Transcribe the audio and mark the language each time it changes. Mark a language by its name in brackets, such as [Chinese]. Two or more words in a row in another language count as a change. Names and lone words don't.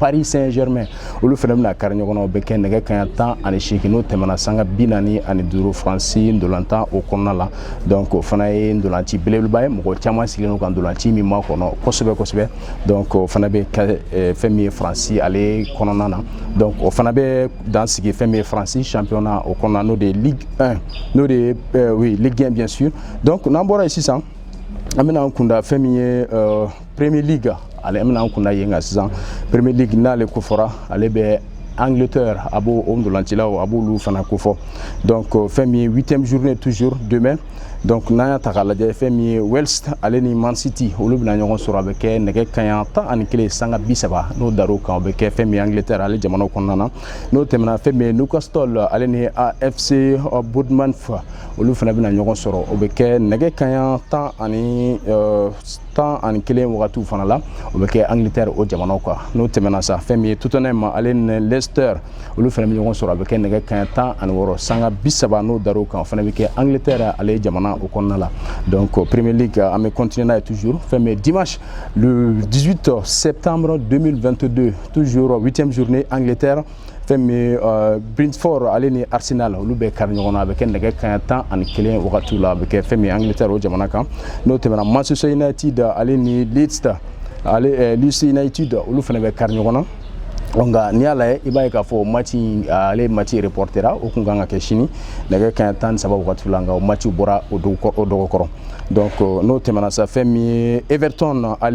[Bambara] Paris Saint-Germain olu fana bɛna kari ɲɔgɔn na o bɛ kɛ nɛgɛ kanɲɛ 18 n'o tɛmɛna sanga 45 France ndolantan o kɔnɔna la donc o fana ye ndolanci belebeleba ye mɔgɔ caman sigilen don ka ndolanci min ma kɔnɔ kosɛbɛ donc o fana bɛ kɛ fɛn min ye France ale kɔnɔna na donc o fana bɛ dan sigi fɛn min ye France championnat o kɔnɔna n'o de ye Ligue 1 n'o de ye oui Ligue 1 [French] bien sûr [Bambara] donc n'an bɔra yen sisan an bɛna an kunda fɛn min ye Premier League ale an bɛna an kunda yen nka sisan Premier League n'ale kofɔra ale bɛ Angleterre a b'o ndolancilaw a b'olu fana kofɔ donc fɛn min ye [French] 8e journée toujours demain [Bambara] donc n'an y'a ta k'a lajɛ fɛn min ye Wales ale ni Man City olu bɛna ɲɔgɔn sɔrɔ a bɛ kɛ nɛgɛ kanɲɛ 11 sanga 30 n'o dar'o kan o bɛ kɛ fɛn min ye Angleterre ale jamanaw kɔnɔna na n'o tɛmɛna fɛn min ye Newcastle ale ni AFC Bournemouth olu fana bɛna ɲɔgɔn sɔrɔ o bɛ kɛ nɛgɛ kanɲɛ 11 wagatiw fana la o bɛ kɛ Angleterre o jamanaw kan n'o tɛmɛna sa fɛn min ye Tottenham ale ni Leicester olu fana bɛ ɲɔgɔn sɔrɔ a bɛ kɛ nɛgɛ kanɲɛ 16 sanga 30 n'o dar'o kan o fana bɛ kɛ Angleterre ale jamana au kɔnɔna la donc Premier League an bɛ continuer n'a ye toujours fɛn min [French] dimanche le 18 septembre 2022 toujours 8e journée [Bambara] Angleterre fɛn min Brentford ale ni Arsenal olu bɛ kari ɲɔgɔn na a bɛ kɛ nɛgɛ kanɲɛ 11 wagatiw la a bɛ kɛ fɛn min Angleterre o jamana kan n'o tɛmɛna Manchester United ale ni Leeds United olu fana bɛ kari ɲɔgɔn na nka n'i y'a lajɛ i b'a ye k'a fɔ ale [French] match reportera [Bambara] o kun kan ka kɛ sini nɛgɛ kanɲɛ 13 wagati la nka o match bɔra o dɔgɔkɔrɔ donc n'o tɛmɛna sa fɛn min ye Everton ale